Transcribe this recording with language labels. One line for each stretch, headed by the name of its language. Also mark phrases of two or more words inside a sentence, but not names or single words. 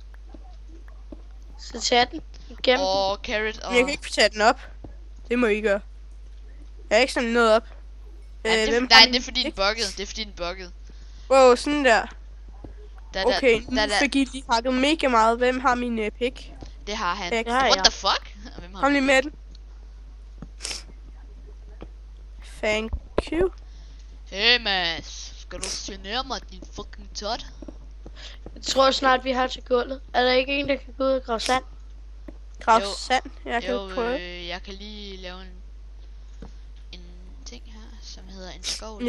Danish: Så tag den. Gem den. Carrot og... Jeg kan ikke tage den op. Det må I gøre. Jeg har ikke sådan noget op. Nej, det er fordi den buggede. Det er fordi den buggede. Wow, sådan der. Okay, nu da. fik I lige hakket mega meget. Hvem har min pick? Det har han. Det
English: What the fuck?
Danish: Hvem har Kom lige med den.
English: Thank you.
Danish: Hey Mads, skal du genere mig, din fucking tot? Jeg tror snart vi har til gulvet. Er der ikke en, der kan gå ud og grave sand? Grav sand? Jeg kan prøve. Jeg kan lige lave en ting her, som hedder en skov.